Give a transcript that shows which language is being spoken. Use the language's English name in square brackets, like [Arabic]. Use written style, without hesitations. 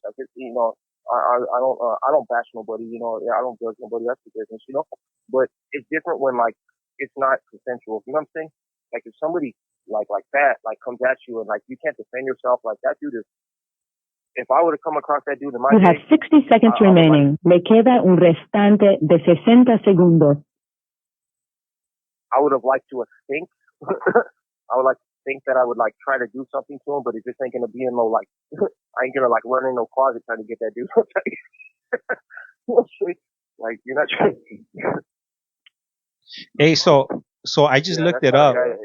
[English] Like I don't bash nobody. I don't judge nobody. That's their business. But it's different when like it's not consensual. You know what I'm saying? Like if somebody like that like comes at you and like you can't defend yourself, like that dude is. If I would have come across that dude in my You have 60 seconds remaining. [Spanish] Le queda un restante de 60 segundos. [English] I would have liked to think. I would like to think that I would like try to do something to him, but it just ain't gonna be in no like. I ain't gonna like run in no closet trying to get that dude. Like you're not trying. Hey, so I just looked it up.